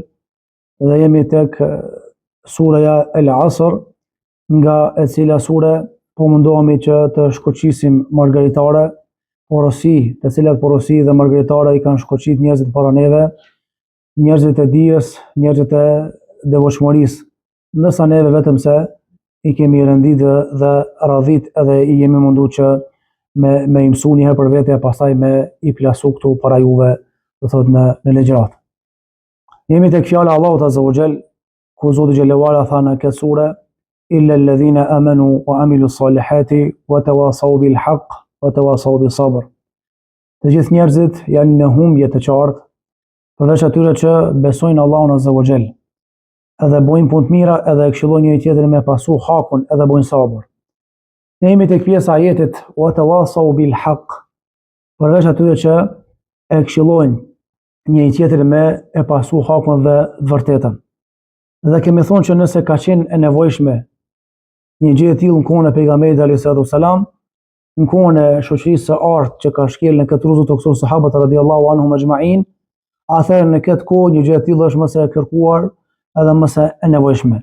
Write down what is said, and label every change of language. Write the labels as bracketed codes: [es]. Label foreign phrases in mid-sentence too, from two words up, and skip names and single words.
[sq] dhe jemi tek suraja El Asr, nga e cila sure po mundohemi që të shkoqisim margaritare, porosi, të cilat porosi dhe margaritare i kanë shkoqit njerëzit para neve, njerëzit e dijes, njerëzit e devotshmërisë, ndërsa neve vetëm se i kemi rëndit dhe radhit edhe i jemi mundu që me i mësu njëherë për vete e pastaj me i plasu këtu para juve, dhe thot në ligjërat. Jemi tek fjala Allahut [ar] عز وجل, [sq] ku Zoti [ar] جل وعلا [sq] tha në këtë sure: [ar] إلا الذين آمنوا وعملوا الصالحات وتواصوا بالحق وتواصوا بالصبر. [sq] Të gjithë njerëzit janë në humbje të qartë, përveç atyre që besojnë Allahun [ar] عز وجل, [sq] edhe bojnë punë të mira, edhe e këshillojnë njëri tjetrin me pasu hakun, edhe bojnë sabër. Ne jemi tek pjesa e ajetit [ar] وتواصوا بالحق, [sq] përveç atyre që e këshillojnë njëri tjetrin me e pasu hakun dhe të vërtetën. Dhe kemi thonë që nëse ka qenë e nevojshme një gjë e tillë në kohën e pejgamberit [ar] عليه السلام, [sq] në kohën e shoqërisë së artë që ka shkel në këtë rrugë të kësaj sahabët [ar] رضي الله عنهم أجمعين, [sq] atëherë në këtë kohë një gjë e tillë është më së kërkuar edhe më së e nevojshme.